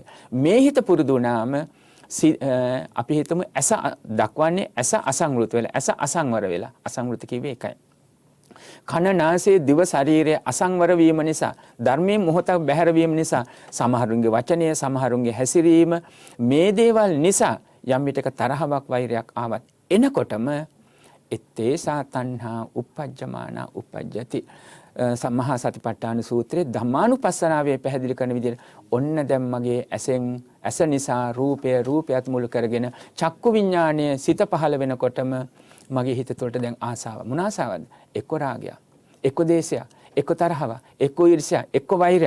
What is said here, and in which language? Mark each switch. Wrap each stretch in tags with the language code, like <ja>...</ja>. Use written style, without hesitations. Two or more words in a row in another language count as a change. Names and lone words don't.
<si>මේ හිත පුරුදු වුණාම අපි හිතමු ඇස දක්වන්නේ ඇස අසංවෘත වෙලා ඇස අසංවර වෙලා අසංවෘත කිව්වේ ඒකයි. කන නාසය දිව ශරීරය අසංවර වීම නිසා ධර්මයේ මොහොතක් බැහැර වීම නිසා සමහරුන්ගේ වචනය සමහරුන්ගේ හැසිරීම මේ දේවල් නිසා යම් විටක තරහවක් වෛරයක් ආවත් එනකොටම</si> <pi>එත්තේසා තණ්හා uppajjamana uppajjati</pi> <si>සම්මහා සතිපට්ඨාන සූත්‍රයේ ධම්මානුපස්සනාවේ පැහැදිලි කරන විදිහට ඔන්න දැන් මගේ ඇස නිසා රූපයත් මුල් කරගෙන චක්කු විඥානය සිත පහළ වෙනකොටම මගේ හිත තුළට දැන් ආසාව මොන ආසාවද? එක්ක රාගය, එක්ක දේශය, එක්ක තරහව, එක්ක ඊර්ෂ්‍යා, එක්ක වෛරය.</si>